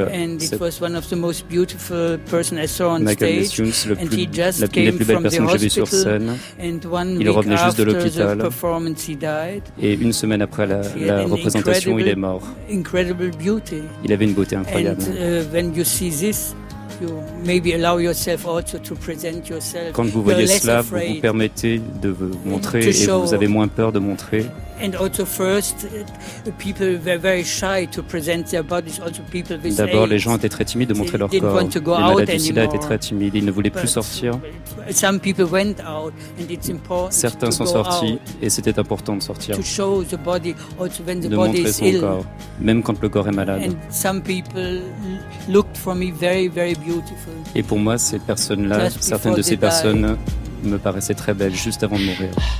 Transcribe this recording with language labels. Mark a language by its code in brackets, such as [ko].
[en] And it was one of the most beautiful person I saw on stage. [fr] La plus belle personne que j'ai vue sur scène. Il revenait juste de l'hôpital. Et une semaine après la représentation, il est mort. [en] Incredible beauty. [fr] Il avait une beauté incroyable. [en] And, when you see this, you maybe allow yourself also to present yourself. [fr] Quand vous voyez cela, vous vous permettez de vous montrer et vous avez moins peur de montrer. [en] And also first, people were very shy to present their bodies. Also, people with AIDS. [fr] D'abord, les gens étaient très timides de montrer leur corps. [en] They didn't want to go out anymore. [fr] Les malades du SIDA étaient très timides. Ils ne voulaient plus sortir. [en] Some people went out, and it's important to go. [fr] Certains sont sortis, et c'était important de sortir. [en] To show the body, also when the body is ill. [fr] De montrer son corps, même quand le corps est malade. [en] And some people looked for me very, very beautiful. [fr] Et pour moi, ces personnes-là, certaines de ces personnes me paraissaient très belles juste avant de mourir.